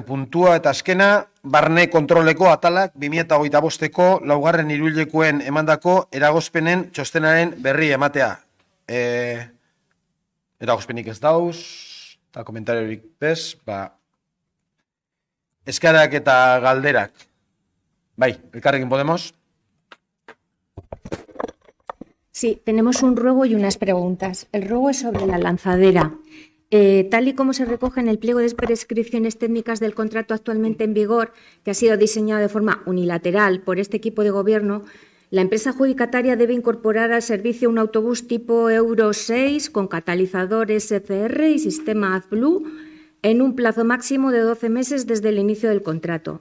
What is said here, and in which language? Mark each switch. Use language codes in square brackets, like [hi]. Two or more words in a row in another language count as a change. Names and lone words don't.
[eu] puntua eta azkena, barne kontroleko atalak 2025ko 4. hiruhilekoen emandako eragozpenen txostenaren berri ematea. Eragozpenik ez dauz, eta komentariorik bez, eskarak eta galderak. Bai, Elkarrekin Podemos. [es] Sí, tenemos un ruego y unas preguntas. El ruego es sobre la lanzadera. Tal y como se recoge en el pliego de prescripciones técnicas del contrato actualmente en vigor, que ha sido diseñado de forma unilateral por este equipo de gobierno, la empresa adjudicataria debe incorporar al servicio un autobús tipo Euro 6 con catalizador SCR y sistema AdBlue en un plazo máximo de 12 meses desde el inicio del contrato.